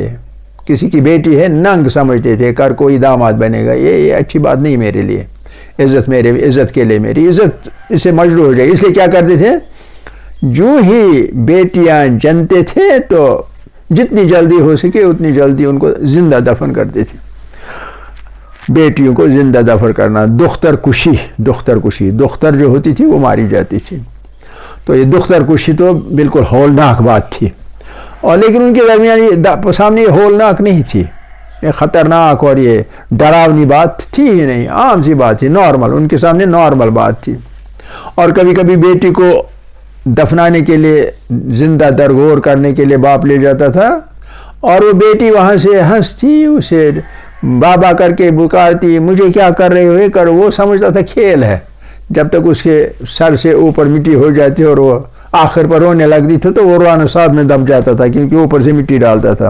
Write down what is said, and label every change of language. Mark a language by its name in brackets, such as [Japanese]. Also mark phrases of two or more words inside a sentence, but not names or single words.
[Urdu] کسی کی بیٹی ہے ننگ سمجھتے تھے، کر کوئی داماد بنے گا، یہ اچھی بات نہیں میرے لیے، عزت کے لیے میری عزت اس سے مجروح ہو جائے، اس لیے کیا کرتے تھے، جو ہی بیٹیاں جنتے تھے تو جتنی جلدی ہو سکے اتنی جلدی ان کو زندہ دفن کرتے تھے۔ بیٹیوں کو زندہ دفن کرنا، دختر کشی، دختر جو ہوتی تھی وہ ماری جاتی تھی۔ تو یہ دختر کشی تو بالکل ہولناک بات تھی، اور لیکن ان کے درمیان سامنے یہ ہولناک نہیں تھی، یہ خطرناک اور یہ ڈراؤنی بات تھی ہی نہیں، عام سی بات تھی، نارمل، ان کے سامنے نارمل بات تھی۔ اور کبھی کبھی بیٹی کو دفنانے کے لیے، زندہ درگور کرنے کے لیے باپ لے جاتا تھا، اور وہ بیٹی وہاں سے ہنستی، اسے بابا کر کے پکارتی، مجھے کیا کر رہے ہو، یہ کرو، وہ سمجھتا تھا کھیل ہے، جب تک اس کے سر سے اوپر مٹی ہو جاتی اور وہ آخر پر رونے لگتی تھی تو وہ رونا ساتھ میں دب جاتا تھا، کیونکہ اوپر سے مٹی ڈالتا تھا۔